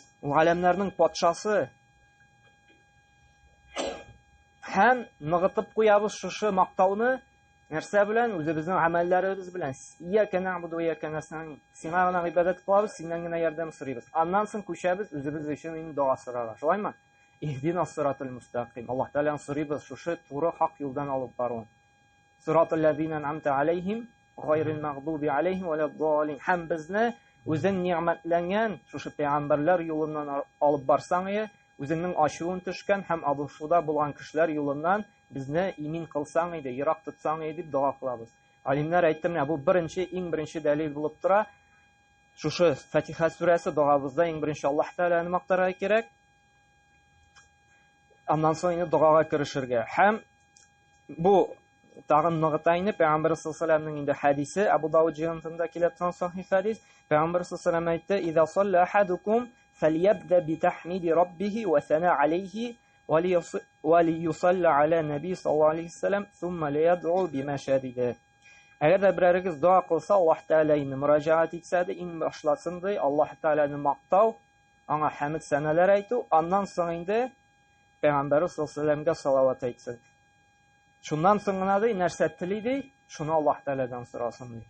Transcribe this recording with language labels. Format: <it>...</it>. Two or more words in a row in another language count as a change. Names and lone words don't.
<tt>Ул галәмнәрнең патшасы. Һәм ныгытып куябыз шушы мактауны нәрсә белән? Үзебезнең амәлләребез белән.</tt> <ar>إياك نعبد وإياك نستعين.</ar> <tt>Сиңа гына гыйбадәт кылабыз, синнән генә ярдәм сорыйбыз. Аннан соң күчәбез үзебез өчен инде дуга сорарга. Шулаймы?</tt> <ar>اهدنا الصراط المستقيم.</ar> <tt>Аллаһ Тәгалән сорыйбыз шушы туры хак юлдан алып баруын.</tt> <ar>صراط الذين أنعمت عليهم غير المغضوب عليهم ولا الضالين.</ar> <tt>Һәм безне үзең ниъмәтләнгән шушы пәйгамбәрләр юлыннан алып барсаң, үзеңнең ачуын төшкән һәм абушуда булган кешеләр юлыннан безне имин кылсаң иде, ерак тотсаң иде дип дуга кылабыз. Алимнәр әйтте, менә бу иң беренче дәлил булып тора. Шушы Фатиха сүрәсе дугабызда иң беренче Аллаһ Тәгаләне мактарга кирәк. Аннан соң инде дугага керешергә. Һәм бу тагын ныгытайны Пәйгамбер саллаллаһу инде хадисе, Абу Дауд җыентында килә торган сахих хадис. Пәйгамбер саллаллаһу әйтте:</tt> <ar>"إذا صلى أحدكم فليبدأ بتحميد ربه والثناء عليه وليصل على النبي صلى الله عليه وسلم ثم ليدع بما شاء."</ar> <tt>Әгәр дә берәрегез дуа кылса, Аллаһ Тәгаләне мөрәҗәгать итсә дә, иң башласын ди Аллаһ Тәгаләне мактау, аңа хәмд сәнәләр әйтү, аннан соң инде Пәйгамбер саллаллаһу салават әйтсен. Шуннан соң гына ди нәрсә тели ди, шуны Аллаһ Тәгаләдән сорасын ди.</tt>